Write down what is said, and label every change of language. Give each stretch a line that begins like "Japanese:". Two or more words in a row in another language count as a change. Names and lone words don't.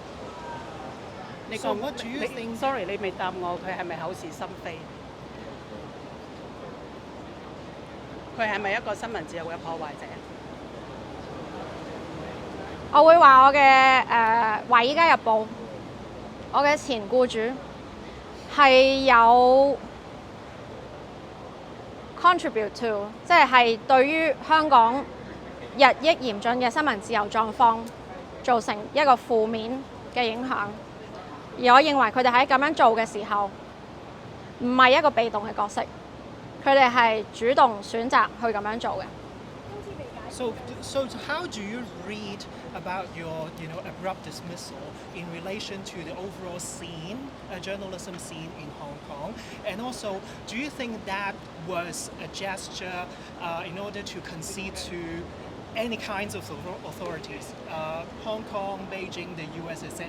Cantonese: Sorry， 你未答我，佢係咪口是心非？佢係咪一個新聞自由嘅破壞者？我會話我嘅華爾街日報，我嘅前僱主係有
English: contribute to，
Cantonese: 即係對於香港日益嚴峻嘅新聞自由狀況造成一個負面嘅影響。而我認為佢哋喺咁樣做嘅時候，唔係一個被動嘅角色，佢哋係主動選擇去咁樣做嘅。
English: So how do you read about your, abrupt dismissal in relation to the overall scene, journalism scene in Hong Kong? And also, do you think that was a gesture in order to concede to any kinds of authorities, Hong Kong, Beijing, the US, etc.?